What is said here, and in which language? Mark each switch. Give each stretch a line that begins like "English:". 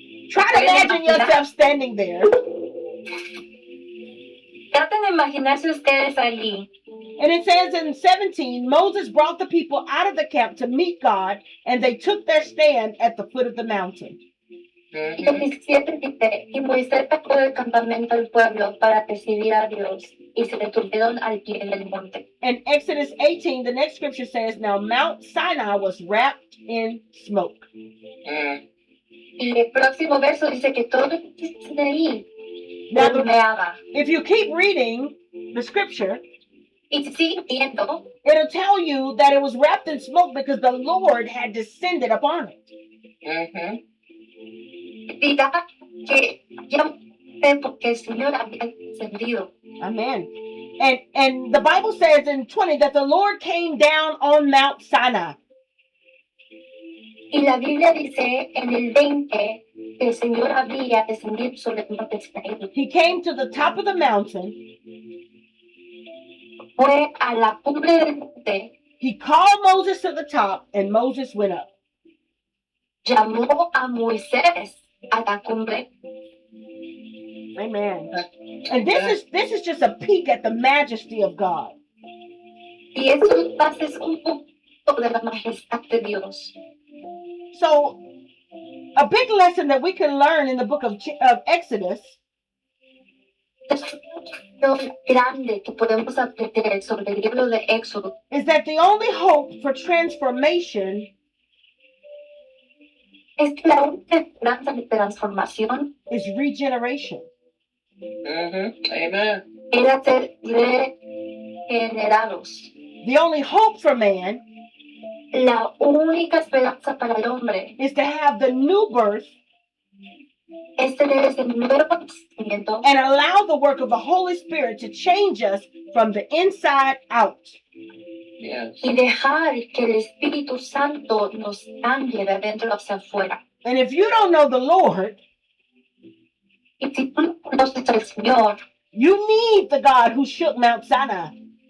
English: Try to imagine yourself standing there.
Spanish: Traten de imaginarse ustedes allí.
English: And it says in 17, Moses brought the people out of the camp to meet God, and they took their stand at the foot of the mountain.
Spanish: Y el 17 dice, y Moisés sacó del campamento al pueblo para recibir a Dios. y se detuvieron al pie del monte.
English: In Exodus 18, the next scripture says, now Mount Sinai was wrapped in smoke. Mm.
Spanish: Y el próximo verso dice que todo el Sinaí
English: Now,
Spanish: humeaba.
English: if you keep reading the scripture,
Spanish: Y si siguen viendo,
English: it'll tell you that it was wrapped in smoke because the Lord had descended upon it. Mm-hmm.
Spanish: dirá que ya porque el Señor había descendido.
English: Amen. And the Bible says in 20 that the Lord came down on Mount Sinai.
Spanish: Y la Biblia dice en el 20 que el Señor había descendido sobre el monte Sinaí.
English: He came to the top of the mountain.
Spanish: Fue a la cumbre del monte,
English: He called Moses to the top, and Moses went up.
Spanish: llamó a Moisés a la cumbre.
English: Amen. And this is just a peek at the majesty of God.
Spanish: Y eso es un poco de la majestad de Dios.
English: So, a big lesson that we can learn in the book of Exodus
Spanish: Es lo grande que podemos aprender sobre el libro de Éxodo
English: is that the only hope for transformation
Spanish: es que la única esperanza de transformación
English: is regeneration. Mm-hmm. Amen.
Spanish: era ser regenerados.
English: The only hope for man
Spanish: La única esperanza para el hombre
English: is to have the new birth
Spanish: es tener ese nuevo nacimiento
English: and allow the work of the Holy Spirit to change us from the inside out. Yes.
Spanish: y dejar que el Espíritu Santo nos cambie de adentro hacia afuera.
English: And if you don't know the Lord,
Spanish: Y si tú no conoces al Señor,
English: you need the God who shook Mount Sinai.